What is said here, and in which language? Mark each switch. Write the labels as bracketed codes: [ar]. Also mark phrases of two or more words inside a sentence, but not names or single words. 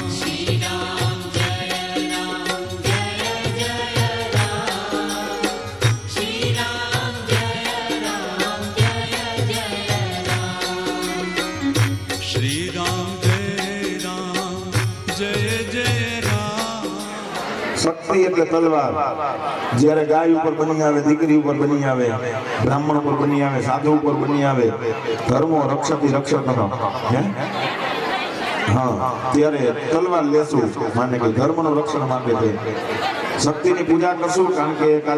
[hi] श्री राम जय राम जय जय राम श्री राम जय राम जय जय राम श्री राम जय राम जय जय राम [gu] શક્તિ એટલે તલવાર જ્યારે ગાય ઉપર બની આવે દીકરી ઉપર બની આવે બ્રાહ્મણ ઉપર બની આવે સાધુ ઉપર બની આવે [sa] धर्मो रक्षति रक्षक हे [gu] હા ત્યારે તલવાર લેશું માને કે ધર્મનું રક્ષણ માટે છે શક્તિની પૂજા કરશું કારણ કે કાલે